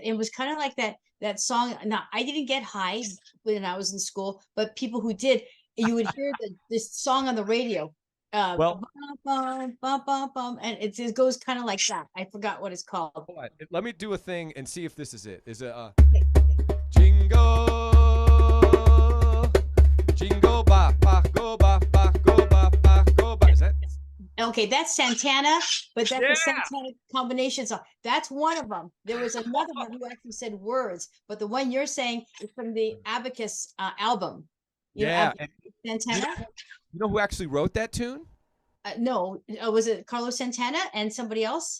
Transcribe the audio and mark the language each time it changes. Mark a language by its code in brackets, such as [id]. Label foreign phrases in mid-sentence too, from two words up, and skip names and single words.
[en] It was kind of like that song. Now, I didn't get high when I was in school, but people who did, you would hear this song on the radio. Well, bum, bum, bum, bum, and it goes kind of like that. I forgot what it's called. Hold on. Let me do a thing and see if this is it. Is it Jingo, Jingo ba ba go ba ba go ba ba go ba. Is that? Okay, that's Santana, but that's the Santana combination song. That's one of them. There was another one who actually said words, but the one you're saying is from the Abacus album. Yeah. Santana. You know who actually wrote that tune? No, was it Carlos Santana and somebody else?